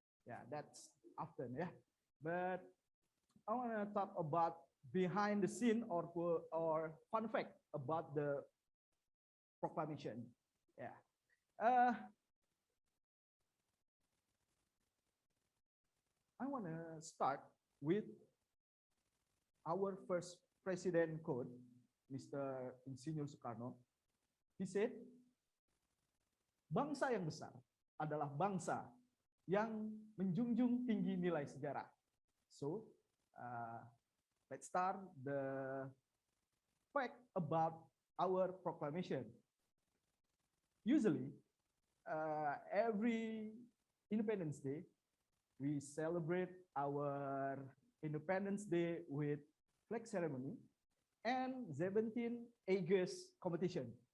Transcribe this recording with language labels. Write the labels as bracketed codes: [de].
[en] Yeah, that's often, yeah. But I want to talk about behind the scene or fun fact about the proclamation. Yeah. I want to start with our first president quote, Mr. [id] Insinyur Soekarno. [en] He said, [id] bangsa yang besar adalah bangsa yang menjunjung tinggi nilai sejarah. [en] So, let's start the fact about our proclamation. Usually, every Independence Day, we celebrate our Independence Day with flag ceremony and 17 August competition.